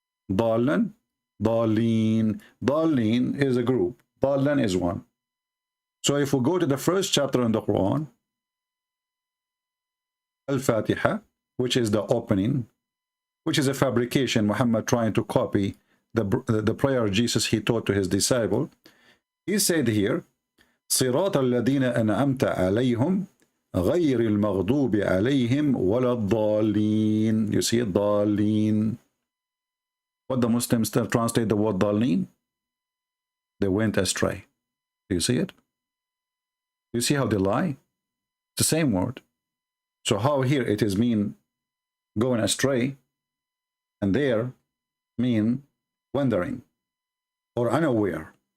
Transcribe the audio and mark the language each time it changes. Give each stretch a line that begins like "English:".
English: Dalan, Daleen. Daleen is a group. Dalan is one. So if we go to the first chapter in the Quran, Al-Fatiha, which is the opening, which is a fabrication, Muhammad trying to copy the prayer Jesus he taught to his disciple. He said here,
Arabic: صراط الذين أنعمت عليهم غير المغضوب عليهم ولا الضالين.
English: You see it, ضالين. What the Muslims translate the word ضالين? They went astray. Do you see it? Do you see how they lie? It's the same word. So how here it is mean going astray, and there mean wandering or unaware.